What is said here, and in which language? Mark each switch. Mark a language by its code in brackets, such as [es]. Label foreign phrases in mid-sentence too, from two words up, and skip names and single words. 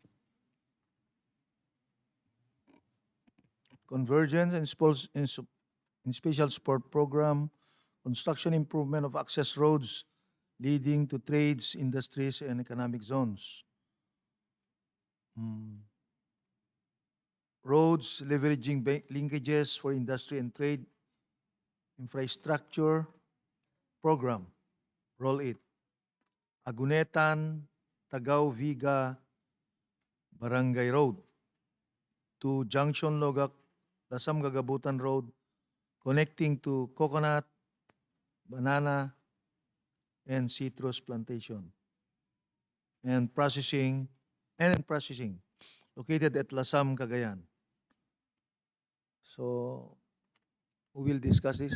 [en] Convergence and Special Support Program, construction improvement of access roads leading to trades, industries, and economic zones. Roads leveraging linkages for industry and trade, infrastructure program, roll it. Agunetan, Tagaw, Viga, Barangay Road to Junction Logak, Lasam Gagabutan Road, connecting to coconut, banana, and citrus plantation, and processing, located at Lasam, Cagayan. So, who will discuss this?